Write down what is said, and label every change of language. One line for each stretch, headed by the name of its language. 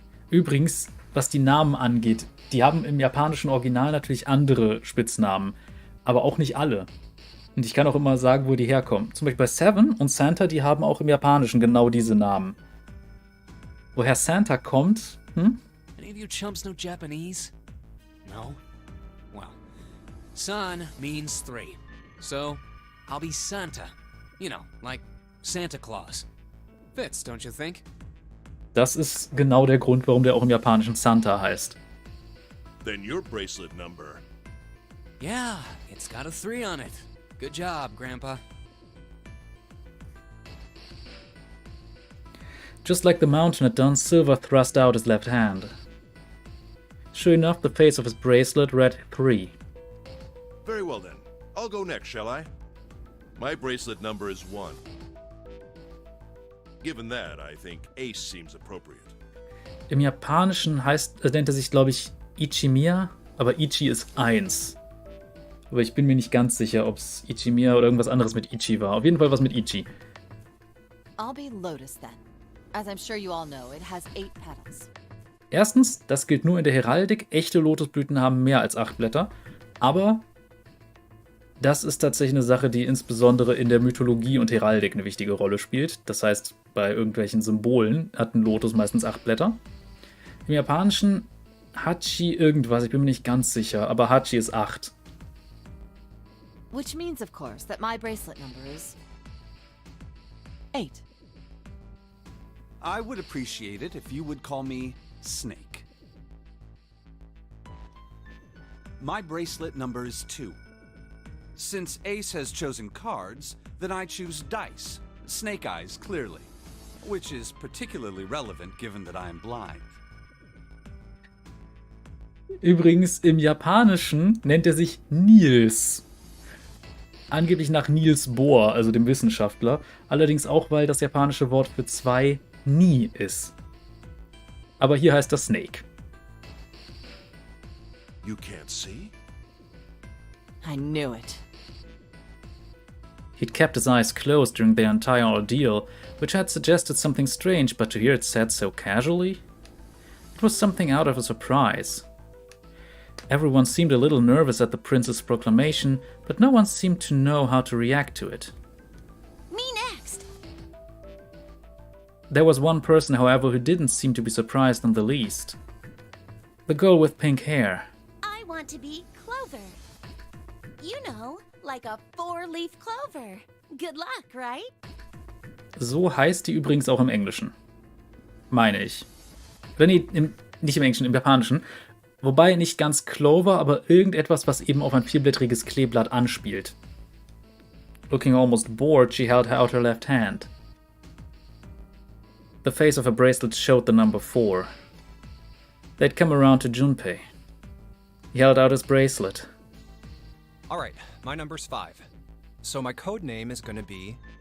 German: Übrigens, was die Namen angeht, die haben im japanischen Original natürlich andere Spitznamen, aber auch nicht alle. Und ich kann auch immer sagen, wo die herkommen. Zum Beispiel bei Seven und Santa, die haben auch im Japanischen genau diese Namen. Woher Santa kommt,
English: Any of you chumps know Japanese? No? Well, San means 3. So, I'll be Santa. You know, like Santa Claus. Fits, don't you think?
German: Das ist genau der Grund, warum der auch im Japanischen Santa heißt.
English: Then your bracelet number. Yeah, it's got a 3 on it. Good job, Grandpa. Just like the mountain had done, Silver thrust out his left hand. Sure enough, the face of his bracelet read 3. Very well then. I'll go next, shall I? My bracelet number is 1. Given that, I think Ace seems appropriate.
German: Im Japanischen nennt er sich, glaube ich, Ichimiya, aber Ichi ist 1. Aber ich bin mir nicht ganz sicher, ob es Ichimiya oder irgendwas anderes mit Ichi war. Auf jeden Fall was mit Ichi.
English: I'll be Lotus then. As I'm sure you all know, it has 8 petals.
German: Erstens, das gilt nur in der Heraldik. Echte Lotusblüten haben mehr als 8 Blätter. Aber das ist tatsächlich eine Sache, die insbesondere in der Mythologie und Heraldik eine wichtige Rolle spielt. Das heißt, bei irgendwelchen Symbolen hat ein Lotus meistens 8 Blätter. Im Japanischen Hachi irgendwas, ich bin mir nicht ganz sicher, aber Hachi ist 8.
English: Which means, of course, that my bracelet number is 8. I would appreciate it if you would call me Snake. My bracelet number is 2. Since Ace has chosen cards, then I choose dice. Snake eyes, clearly. Which is particularly relevant given that I am blind.
German: Übrigens, im Japanischen nennt er sich Niels. Angeblich nach Niels Bohr, also dem Wissenschaftler. Allerdings auch, weil das japanische Wort für 2 nie ist. Aber hier heißt das Snake.
English: You can't see? I knew it. He'd kept his eyes closed during the entire ordeal, which had suggested something strange, but to hear it said so casually? It was something out of a surprise. Everyone seemed a little nervous at the prince's proclamation, but no one seemed to know how to react to it. Me next! There was one person, however, who didn't seem to be surprised in the least. The girl with pink hair. I want to be Clover. You know, like a 4-leaf clover. Good luck, right?
German: So heißt die übrigens auch im Englischen. Meine ich. Oder nee, nicht im Englischen, im Japanischen. Wobei nicht ganz Clover, aber irgendetwas, was eben auf ein 4-blättriges Kleeblatt anspielt.
English: Looking almost bored, she held out her left hand. The face of her bracelet showed the number 4. They'd come around to Junpei. He held out his bracelet. Alright, my number's 5. So my code name is gonna be...